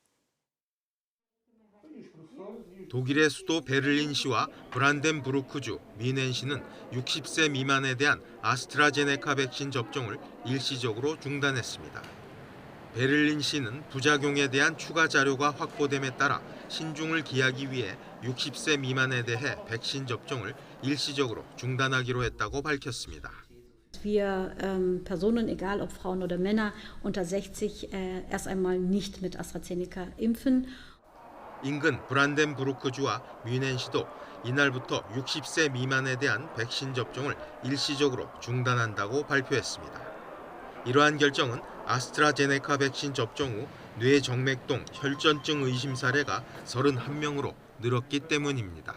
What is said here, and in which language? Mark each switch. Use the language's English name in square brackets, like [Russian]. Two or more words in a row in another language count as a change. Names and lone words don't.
[Korean] 독일의 수도 베를린시와 브란덴부르크주, 뮌헨시는 60세 미만에 대한 아스트라제네카 백신 접종을 일시적으로 중단했습니다. 베를린시는 부작용에 대한 추가 자료가 확보됨에 따라 신중을 기하기 위해 60세 미만에 대해 백신 접종을 일시적으로 중단하기로 했다고 밝혔습니다. [German] Wir Personen, egal ob Frauen oder Männer, unter 60 erst einmal nicht mit AstraZeneca impfen. [Korean] 인근 브란덴부르크주와 뮌헨시도 이날부터 60세 미만에 대한 백신 접종을 일시적으로 중단한다고 발표했습니다. 이러한 결정은 아스트라제네카 백신 접종 후 뇌정맥동 혈전증 의심 사례가 31명으로 늘었기 때문입니다.